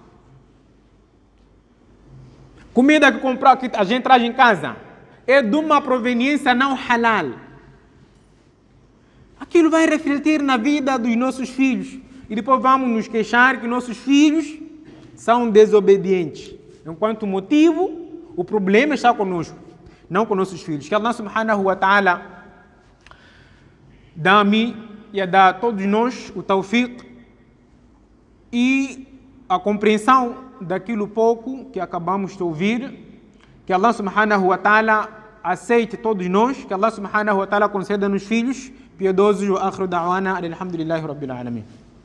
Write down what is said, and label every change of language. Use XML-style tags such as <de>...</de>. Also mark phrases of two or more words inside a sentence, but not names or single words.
<pt>Comida que a gente traz em casa é de uma proveniência não halal. Aquilo vai refletir na vida dos nossos filhos. E depois vamos nos queixar que nossos filhos são desobedientes. Enquanto motivo, o problema está conosco, não com nossos filhos. Que Allah</pt> <ar>سبحانه وتعالى</ar> <pt>dá a mim e a dar a todos nós o tawfiq e a compreensão daquilo pouco que acabamos de ouvir. Que Allah</pt> <ar>سبحانه وتعالى</ar> <pt>aceite todos nós. Que Allah</pt> <ar>سبحانه وتعالى</ar> <pt>conceda-nos filhos piedosos.</pt> <ar>وآخر دعوانا الحمد لله رب العالمين.</ar>